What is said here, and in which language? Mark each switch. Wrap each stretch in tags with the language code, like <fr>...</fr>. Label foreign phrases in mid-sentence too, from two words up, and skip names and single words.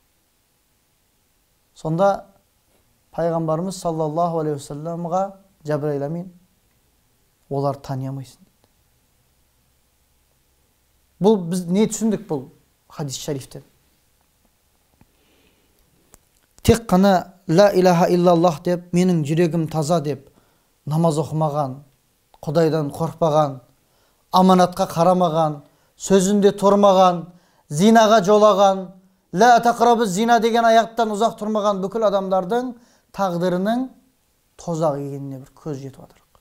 <kk>Сонда пайғамбарымыз</kk> <ar>صلى الله عليه وسلم</ar> <kk>Жабраил амин, олар тани алмайсың дейді. Бұл біз не түсіндік бұл хадис шарифтен? тек қана</kk> <ar>لا إله إلا الله</ar> <kk>деп, менің жүрегім таза деп, намаз оқымаған, Құдайдан қорқпаған, аманатқа қарамаған, сөзінде тұрмаған, зинаға жолаған,</kk> <ar>لا تقربوا الزنا</ar> <kk>деген аяттан ұзақ тұрмаған бүкіл адамдардың тағдырының тозақ екеніне бір көз жетіп жатыр.</kk>